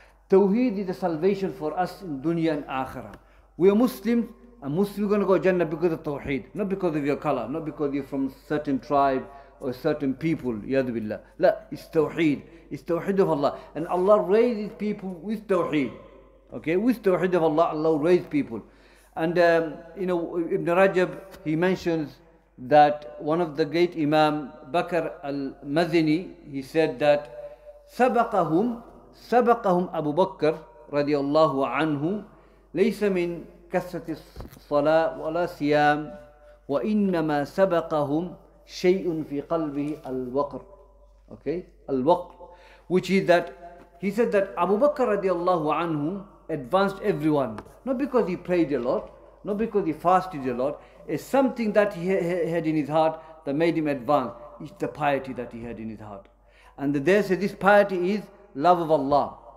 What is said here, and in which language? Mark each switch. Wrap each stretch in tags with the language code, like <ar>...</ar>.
<en>Tawheed is the salvation for us in dunya and akhirah. We are Muslims, and Muslims are going to go to Jannah because of Tawheed, not because of your color, not because you're from a certain tribe or certain people. Yadu billah. La, it's Tawheed. It's Tawheed of Allah. And Allah raises people with Tawheed. Okay, with Tawheed of Allah, Allah raises people. And Ibn Rajab, he mentions that one of the great Imam Bakr al-Mazini, he said that</en> <ar>سبقهم أبو بكر رضي الله عنه ليس من كثرة الصلاة ولا صيام وإنما سبقهم شيء في قلبه الوقر.</ar> <en>Okay, الوقر, which is that he said that Abu Bakr</en> <ar>رضي الله عنه</ar> <en>advanced everyone, not because he prayed a lot, not because he fasted a lot. It's something that he had in his heart that made him advance. It's the piety that he had in his heart. And they say this piety is love of Allah.</en>